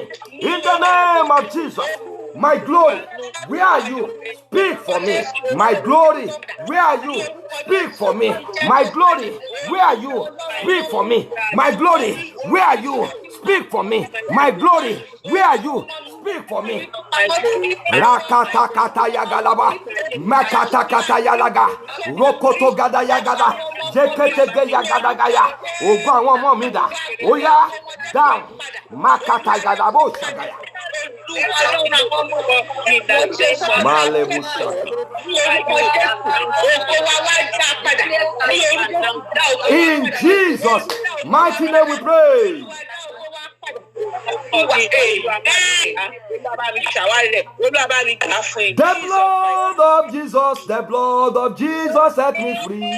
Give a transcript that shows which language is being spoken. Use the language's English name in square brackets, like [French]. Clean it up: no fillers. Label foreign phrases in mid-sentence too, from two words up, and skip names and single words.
[English] In the name of Jesus. My glory, where are you? Speak for me. My glory, where are you? Speak for me. My glory, where are you? Speak for me. My glory, where are you? Speak for me. My glory, where are you? Speak for me. Rakata kata yagalaba, makata kata yalaga, rokoto gada yagada, jekete yagada gaya, ogwa won mo mi da, oya down, makata gadabo shagaya. In Jesus' mighty name we pray. The blood of Jesus, the blood of Jesus set me free.